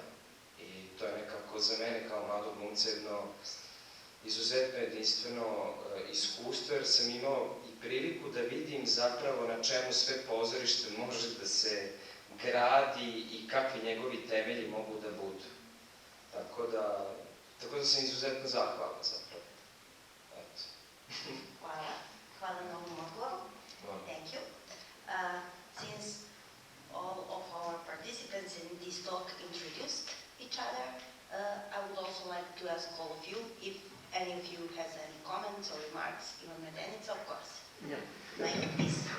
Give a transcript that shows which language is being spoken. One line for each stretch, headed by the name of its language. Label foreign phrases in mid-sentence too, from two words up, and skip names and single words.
Serbian: I to je nekako za mene kao mladog glumca jedno izuzetno jedinstveno iskustvo jer sam imao i priliku da vidim zapravo na čemu sve pozorište može da se gradi i kakvi njegovi temelji mogu da budu. Tako da Tako da sam izuzetno zahvalan zapravo. Eto. Hvala. Hvala na ovom odgovoru. Hvala.
English: Thank you. Since all of our participants in this talk introduced each other, I would also like to ask all of you if any of you has any comments or remarks, even Medenica, of course. Yeah. Like this.